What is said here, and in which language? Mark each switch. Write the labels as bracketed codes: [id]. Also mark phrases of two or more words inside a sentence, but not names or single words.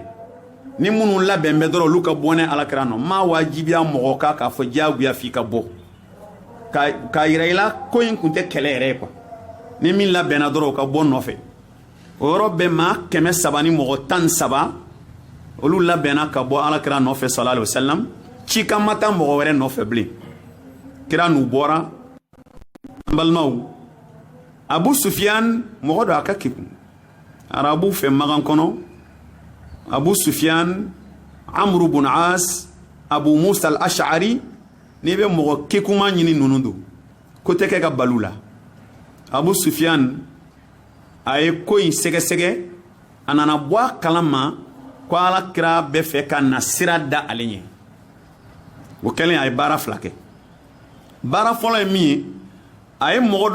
[bm] ni minnu labɛn bɛ dɔrɔn olu ka bɔ ne alakira nɔ ma wajibiya mɔgɔ kan k'a fɔ diyagoya f'i ka bɔ k'a yira i la ko in tun tɛ kɛlɛ yɛrɛ ye quoi ni min labɛnna dɔrɔn o ka bɔ nɔfɛ o yɔrɔ bɛɛ maa 300 ni mɔgɔ 13 olu labɛnna ka bɔ alakira nɔfɛ [ar] صلى الله عليه وسلم [bm] ci kan ma taa mɔgɔ wɛrɛ nɔfɛ bilen kira n'u bɔra an balimaw abu sufiyan mɔgɔ dɔ a ka kekun arabu fɛ magan kɔnɔ abu sufiyan amru bun as abu musa al-ash'ari n'i bɛ mɔgɔ kekuma ɲini ninnu don ko tɛ kɛ ka balu la Abu Sufyan a ye ko in sɛgɛsɛgɛ a nana bɔ a kalama ko Alakira bɛ fɛ ka na sira da ale ɲɛ o kɛlen a ye baara fila kɛ baara fɔlɔ ye min ye a ye mɔgɔ